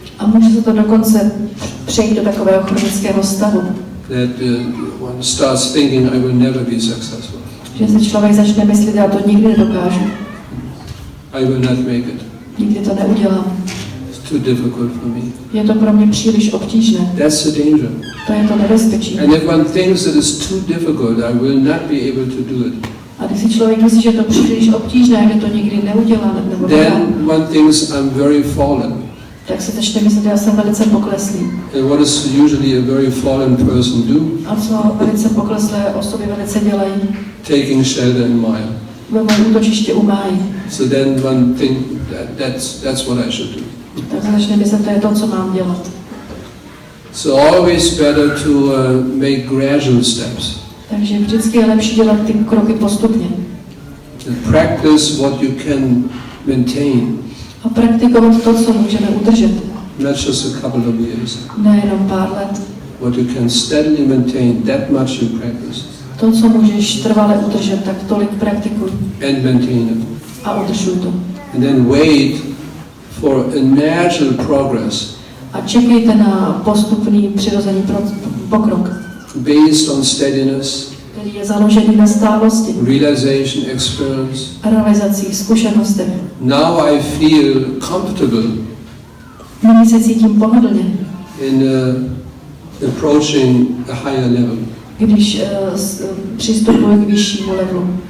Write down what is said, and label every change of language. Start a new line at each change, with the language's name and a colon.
Czech: A může se to dokonce přejít do takového chronického stavu.
English: That one starts thinking, I will never be successful.
Czech: Že si člověk začne myslet, já to nikdy nedokážu.
English: I will not make it.
Czech: Nikdy to neudělám.
English: It's too difficult for me.
Czech: Je to pro mě příliš obtížné.
English: That's the danger.
Czech: To je to nebezpečí.
English: And if one thinks that it's too difficult, I will not be able to do it,
Czech: A když si člověk myslí, že je to příliš obtížné, že to nikdy neudělá nebo nedá,
English: then one thinks I'm very fallen.
Czech: tak si začne myslet, že já jsem velice pokleslý.
English: And what does usually a very fallen person do?
Czech: A co velice pokleslé osoby velice dělají?
English: Taking shelter in Maya.
Czech: Vemají útočiště u máji.
English: So then one think that's what I should do.
Czech: Tak se začne myslet, to je to, co mám dělat.
English: So always better to make gradual steps.
Czech: Takže vždycky je lepší dělat ty kroky postupně.
English: And practice what you can maintain,
Czech: A praktikovat to, co můžeme udržet.
English: not just a couple of years.
Czech: Nejenom pár let.
English: What you can steadily maintain, that much you practice.
Czech: To, co můžeš trvale udržet, tak tolik praktikuj.
English: And maintain it.
Czech: A udržuj to.
English: And then wait for a natural progress
Czech: A čekejte na postupný přirozený pokrok,
English: based on steadiness,
Czech: který je založený na stálosti,
English: realization, experience.
Czech: realizacích, zkušenostech.
English: Now I feel comfortable
Czech: Nyní se cítím pohodlně,
English: in approaching a higher level,
Czech: když přistupuji k vyššímu levelu,